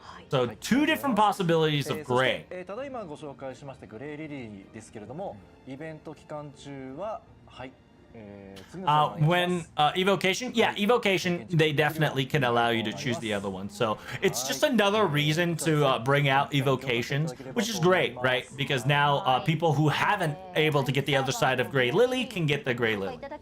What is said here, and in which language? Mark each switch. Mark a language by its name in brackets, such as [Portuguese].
[English] So 2 different possibilities of gray. [Japanese] ただいまご紹介しましたグレーリリーですけれども、イベント期間中ははい。 [English] When evocation, yeah, evocation, they definitely can allow you to choose the other one. So it's just another reason to bring out evocations, which is great, right? Because now people who haven't able to get the other side of Gray Lily can get the Gray Lily.